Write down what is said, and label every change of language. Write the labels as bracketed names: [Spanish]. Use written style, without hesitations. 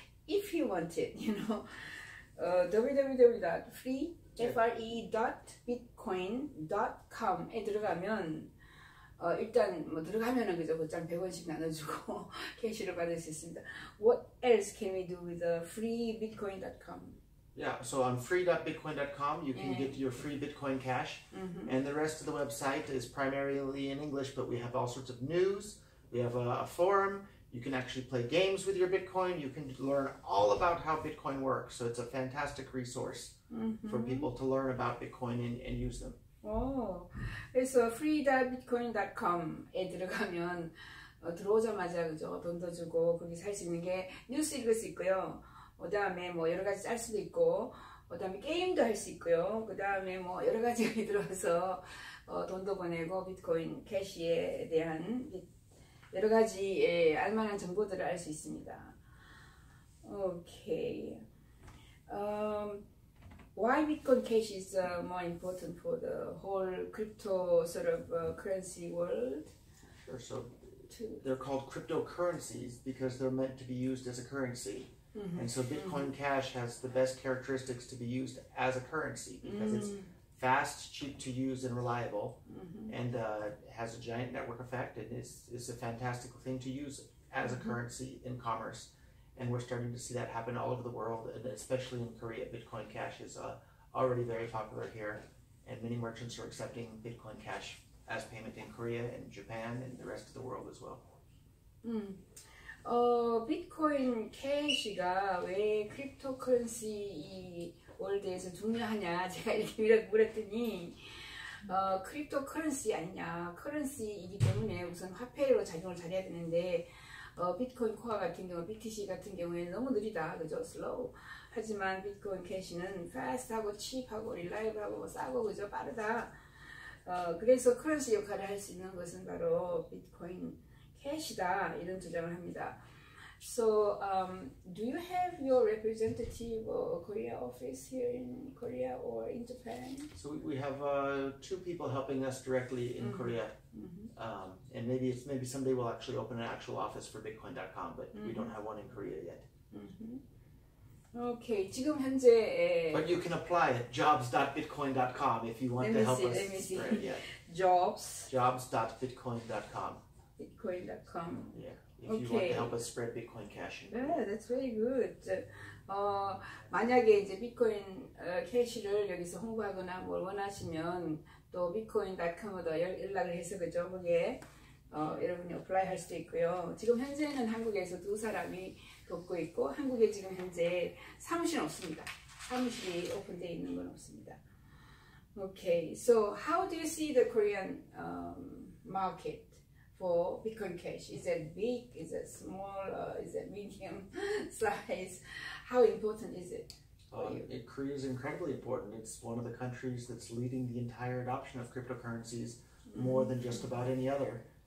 [English] If you want it, [Korean] www.free.bitcoin.com에 들어가면 일단 뭐 들어가면은 그저 곧장 100원씩 나눠주고 캐시를 받을 수 있습니다. [English] What else can we do with the freebitcoin.com? Yeah, so on free.bitcoin.com you can get your free Bitcoin Cash, and the rest of the website is primarily in English, but we have all sorts of news. We have a forum. You can actually play games with your Bitcoin. You can learn all about how Bitcoin works. So it's a fantastic resource for people to learn about Bitcoin and use them. [Korean] 그래서 free.bitcoin.com에 들어가면 들어오자마자 그죠 돈도 주고 거기 살 수 있는 게 뉴스 읽을 수 있고요. 그 다음에 뭐 여러 가지 짤 수도 있고, 그 다음에 게임도 할 수 있고요. 그 다음에 뭐 여러 가지가 들어와서 돈도 보내고 비트코인 캐시에 대한 여러 가지 알만한 정보들을 알 수 있습니다. [English] Okay. Why Bitcoin Cash is more important for the whole crypto sort of currency world? Sure. So they're called cryptocurrencies because they're meant to be used as a currency. And so Bitcoin Cash has the best characteristics to be used as a currency because it's fast, cheap to use, and reliable, and has a giant network effect, and is a fantastic thing to use as a currency in commerce. And we're starting to see that happen all over the world, and especially in Korea. Bitcoin Cash is already very popular here, and many merchants are accepting Bitcoin Cash as payment in Korea and Japan and the rest of the world as well. [Korean] 비트코인 캐시가 왜 크립토커런시 이 월드에서 중요하냐 제가 이렇게 물었더니 크립토커런시 아니냐, 커런시이기 때문에 우선 화폐로 작용을 잘해야 되는데 비트코인 코어 같은 경우, BTC 같은 경우에는 너무 느리다, 그죠? 슬로우. 하지만 비트코인 캐시는 fast하고 cheap하고 reliable하고 싸고, 그죠? 빠르다. 그래서 커런시 역할을 할 수 있는 것은 바로 비트코인 캐시다, 이런 주장을 합니다. [English] So, do you have your representative Korea office here in Korea or in Japan? So we have two people helping us directly in Korea, and maybe someday we'll actually open an actual office for Bitcoin.com, but we don't have one in Korea yet. [Korean] Okay, 지금 현재 [English] But you can apply at jobs.bitcoin.com if you want to help us spread. Yeah. Jobs.bitcoin.com. Bitcoin.com. Yeah. If you want to help us spread Bitcoin Cash. Yeah, that's very good. [Korean] 만약에 이제 비트코인 캐시를 여기서 홍보하거나 뭘 원하시면 또 bitcoin.com으로 연락을 해서, 그죠? 거기에 여러분이 어플라이 할 수도 있고요. 지금 현재는 한국에서 두 사람이 돕고 있고, 한국에 지금 현재 사무실은 없습니다. 사무실이 오픈되어 있는 건 없습니다. [English] Okay, so how do you see the Korean market for Bitcoin Cash? Is it big? Is it small? Is it medium size? How important is it? Korea is incredibly important. It's one of the countries that's leading the entire adoption of cryptocurrencies more than just about any other.